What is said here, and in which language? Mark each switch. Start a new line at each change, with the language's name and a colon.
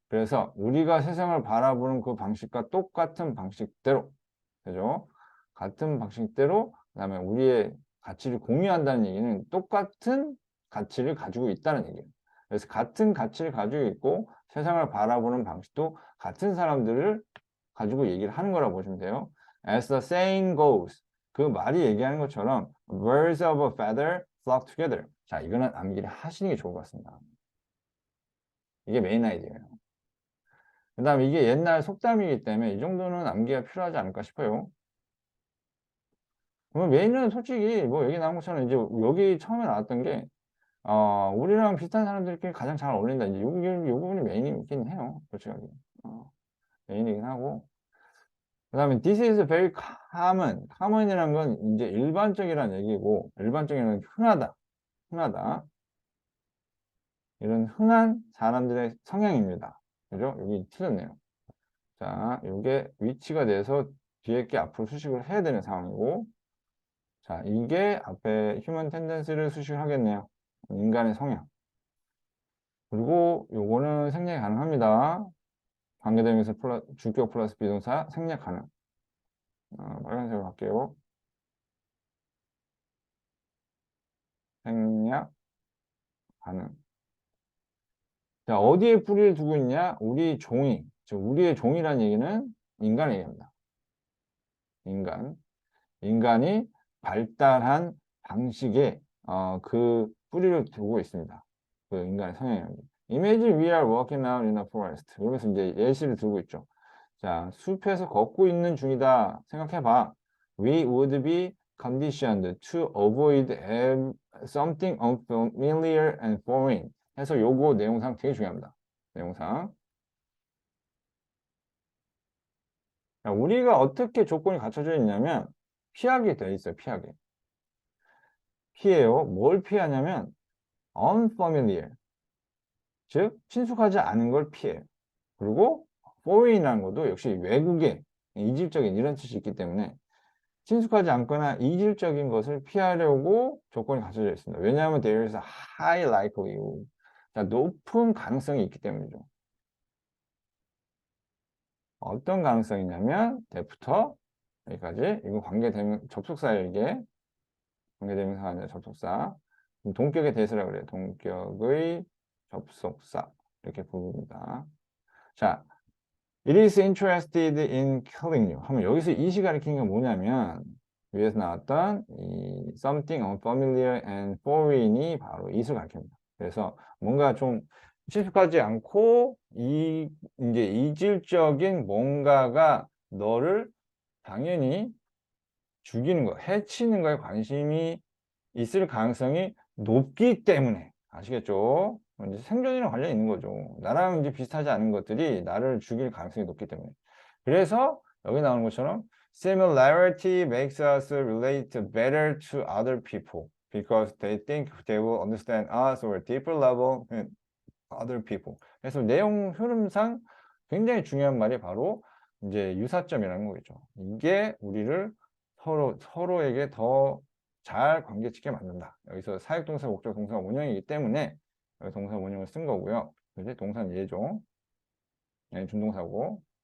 Korean: 그래서 우리가 세상을 바라보는 그 방식과 똑같은 방식대로, 그죠? 같은 방식대로, 그다음에 우리의 가치를 공유한다는 얘기는 똑같은 가치를 가지고 있다는 얘기예요. 그래서 같은 가치를 가지고 있고 세상을 바라보는 방식도 같은 사람들을 가지고 얘기를 하는 거라고 보시면 돼요.
English: As the saying goes,
Korean: 그 말이 얘기하는 것처럼
English: birds of a feather flock together.
Korean: 자, 이거는 암기를 하시는 게 좋을 것 같습니다. 이게 메인 아이디어예요. 그 다음에 이게 옛날 속담이기 때문에 이 정도는 암기가 필요하지 않을까 싶어요. 그러면 메인은 솔직히 뭐 여기 나온 것처럼 이제 여기 처음에 나왔던 게 우리랑 비슷한 사람들끼리 가장 잘 어울린다. 이제 요 부분이 메인이긴 해요. 솔직하게. 메인이긴 하고. 그 다음에
English: this is very common.
Korean: common이라는 건 이제 일반적이라는 얘기고, 일반적이라는 흔하다. 흔하다. 이런 흔한 사람들의 성향입니다. 그죠? 여기 틀렸네요. 자, 요게 위치가 돼서 뒤에 게 앞으로 수식을 해야 되는 상황이고, 자, 이게 앞에 human tendency를 수식을 하겠네요. 인간의 성향. 그리고 요거는 생략이 가능합니다. 관계대명사 주격 플러스 비동사 생략 가능. 빨간색으로 할게요. 생략 가능. 자, 어디에 뿌리를 두고 있냐? 우리 종이. 즉, 우리의 종이라는 얘기는 인간의 얘기입니다. 인간. 인간이 발달한 방식에 그 뿌리를 두고 있습니다. 그 인간의 성향입니다.
English: Imagine we are walking out in a forest.
Korean: 여기서 이제 예시를 들고 있죠. 자, 숲에서 걷고 있는 중이다. 생각해봐.
English: We would be conditioned to avoid something unfamiliar and foreign.
Korean: 해서 요거 내용상 되게 중요합니다. 내용상. 자, 우리가 어떻게 조건이 갖춰져 있냐면 피하게 돼 있어요. 피하게. 피해요. 뭘 피하냐면 unfamiliar. 즉 친숙하지 않은 걸 피해요. 그리고 foreign이라는 것도 역시 외국의 이질적인 이런 뜻이 있기 때문에 친숙하지 않거나 이질적인 것을 피하려고 조건이 갖춰져 있습니다. 왜냐하면
English: there is a high likelihood.
Korean: 자, 높은 가능성이 있기 때문이죠. 어떤 가능성이냐면 때부터 여기까지 이거 관계대명 접속사예요. 이게 관계대명사가 아니라 접속사. 동격의 대수라 그래요. 동격의 접속사 이렇게 부릅니다. 자,
English: it is interested in killing you
Korean: 하면 여기서 이시 가리키는 게 뭐냐면 위에서 나왔던 이
English: something unfamiliar and foreign
Korean: 이 바로 it을 가리킵니다. 그래서 뭔가 좀 친숙하지 않고 이제 이질적인 뭔가가 너를 당연히 죽이는 거, 해치는 거에 관심이 있을 가능성이 높기 때문에 아시겠죠? 이제 생존이랑 관련이 있는 거죠. 나랑 이제 비슷하지 않은 것들이 나를 죽일 가능성이 높기 때문에. 그래서 여기 나오는 것처럼
English: similarity makes us relate better to other people because they think they will understand us or a deeper level than other people.
Korean: 그래서 내용 흐름상 굉장히 중요한 말이 바로 이제 유사점이라는 거겠죠. 이게 우리를 서로에게 더 잘 관계짓게 만든다. 여기서 사역동사, 목적 동사 원형이기 때문에 여기 동사 원형을 쓴 거고요. 그지? 동사는 예종, 준동사고.